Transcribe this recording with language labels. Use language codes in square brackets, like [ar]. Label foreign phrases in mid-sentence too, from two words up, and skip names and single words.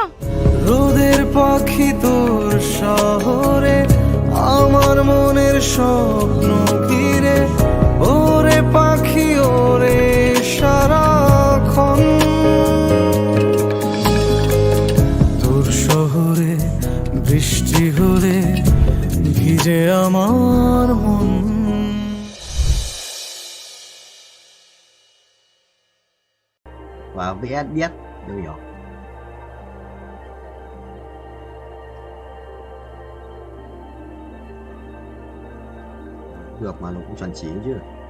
[bn] রোদের পাখি তোর শহরে, আমার মনের স্বপ্ন ঘিরে, ওরে পাখি ওরে সারাক্ষণ, তোর শহরে বৃষ্টি হলে ভিজে আমার মন। [vi] Và VS biết New York. Được mà nó cũng chuẩn chỉ chứ.